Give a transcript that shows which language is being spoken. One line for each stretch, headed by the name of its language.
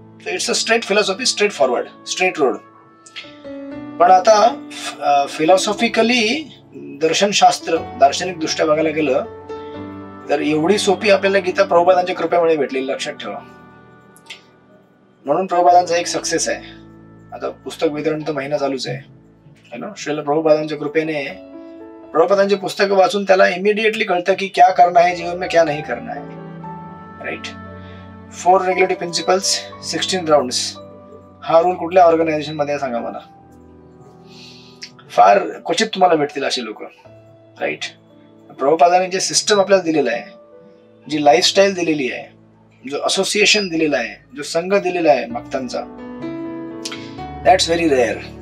English: So it's a straight philosophy, straight forward, straight road.
Marathi: पण आता फिलॉसॉफिकली दर्शनशास्त्र, दार्शनिक दृष्ट्या बघायला गेलं तर एवढी सोपी आपल्याला गीता प्रभुपादांच्या कृपेमुळे भेटलेली, लक्षात ठेवा. म्हणून प्रभुपादांचा एक सक्सेस आहे. आता पुस्तक वितरण तर महिना चालूच आहे. श्रील प्रभुपादांच्या कृपेने प्रभुपादांची पुस्तकं वाचून त्याला इमिडिएटली कळतं की
Hindi: क्या करना है जीवन में, क्या नहीं करना है.
English: Right. 4 regulatory principles, 16 rounds.
Marathi: हा रूल कुठल्या ऑर्गनायझेशन मध्ये सांगा मला? फार क्वचित तुम्हाला भेटतील असे लोक. राईट. प्रभुपादांनी जे सिस्टम आपल्याला दिलेलं आहे, जी लाईफस्टाईल दिलेली आहे, जो असोसिएशन दिलेला आहे, जो संघ दिलेला आहे भक्तांचा,
English: That's very rare.